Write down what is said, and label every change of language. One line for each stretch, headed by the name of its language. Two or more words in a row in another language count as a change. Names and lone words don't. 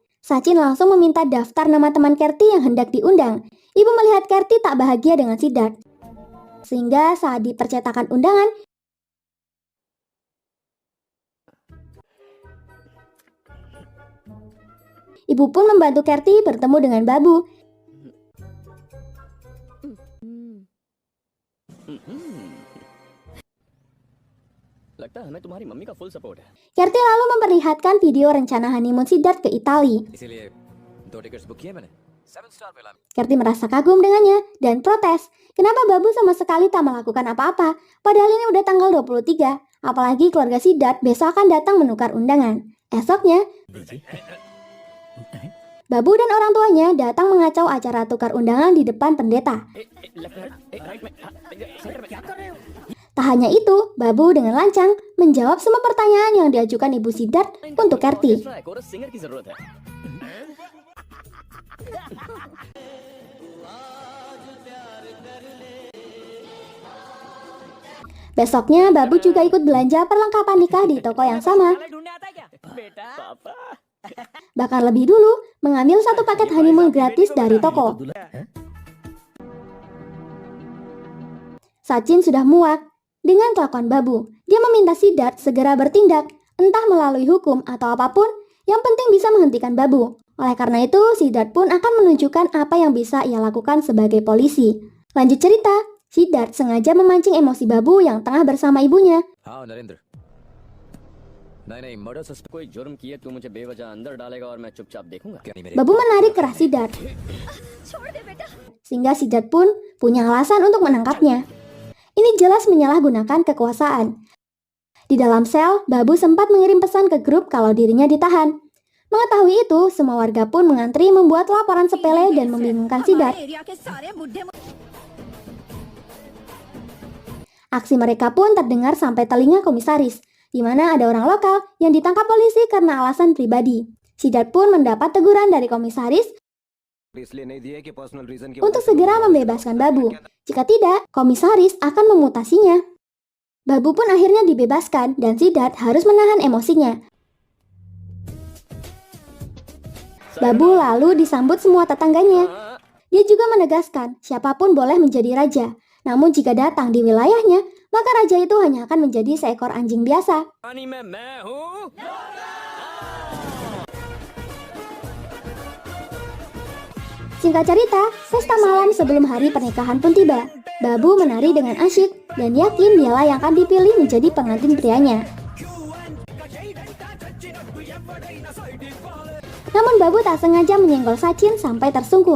Indonesian: Sachin langsung meminta daftar nama teman Kerti yang hendak diundang. Ibu melihat Kerti tak bahagia dengan Siddharth. Sehingga saat di percetakan undangan, ibu pun membantu Kerti bertemu dengan Babu.
Hindi: लगता है हमें तुम्हारी मम्मी का
English: full support
Hindi: है।
Indonesian: Kerti lalu memperlihatkan video rencana honeymoon Siddharth ke Italia.
Hindi: इसीलिए 2
English: tickets book
Hindi: किए मैंने। 7
English: star villa
Hindi: में।
Indonesian: Kerti merasa kagum dengannya dan protes. Kenapa Babu sama sekali tak melakukan apa-apa? Padahal ini udah tanggal 23. Apalagi keluarga Siddharth besok akan datang menukar undangan. Esoknya, Babu dan orang tuanya datang mengacau acara tukar undangan di depan pendeta. Tak hanya itu, Babu dengan lancang menjawab semua pertanyaan yang diajukan ibu Siddharth untuk Kerti.
Hindi: सिंगर की जरूरत है।
Indonesian: Besoknya, Babu juga ikut belanja perlengkapan nikah di toko yang sama. Bahkan lebih dulu, mengambil satu paket honeymoon gratis dari toko. Sachin sudah muak dengan kelakuan Babu. Dia meminta Siddharth segera bertindak, entah melalui hukum atau apapun, yang penting bisa menghentikan Babu. Oleh karena itu, Siddharth pun akan menunjukkan apa yang bisa ia lakukan sebagai polisi. Lanjut cerita, Siddharth sengaja memancing emosi Babu yang tengah bersama ibunya.
Hindi: हाँ नरेंद्र। नहीं
English: murder suspect
Hindi: कोई जुर्म किए तू मुझे बेवजह अंदर डालेगा और मैं चुपचाप देखूंगा। क्या नहीं मेरे
Indonesian: Babu menarik kerah Siddharth,
Hindi: छोड़ दे बेटा।
Indonesian: sehingga Siddharth pun punya alasan untuk menangkapnya. Ini jelas menyalahgunakan kekuasaan. Di dalam sel, Babu sempat mengirim pesan ke grup kalau dirinya ditahan. Mengetahui itu, semua warga pun mengantri membuat laporan sepele dan membingungkan Siddharth.
Hindi: एरिया के सारे बुढ़े
Indonesian: Aksi mereka pun terdengar sampai telinga komisaris, di mana ada orang lokal yang ditangkap polisi karena alasan pribadi. Siddharth pun mendapat teguran dari komisaris
Hindi: इसलिए नहीं दिए कि
English: personal reason
Hindi: की
Indonesian: untuk segera membebaskan Babu. Jika tidak, komisaris akan memutasinya. Babu pun akhirnya dibebaskan dan Siddharth harus menahan emosinya. Babu lalu disambut semua tetangganya. Dia juga menegaskan siapapun boleh menjadi raja. Namun jika datang di wilayahnya, maka raja itu hanya akan menjadi seekor anjing biasa.
Hindi: पानी में मैं हूँ।
Indonesian: Singkat cerita, pesta malam sebelum hari pernikahan pun tiba. Babu menari dengan asyik dan yakin dialah yang akan dipilih menjadi pengantin prianya. Namun Babu tak sengaja menyenggol Sachin sampai tersungkur.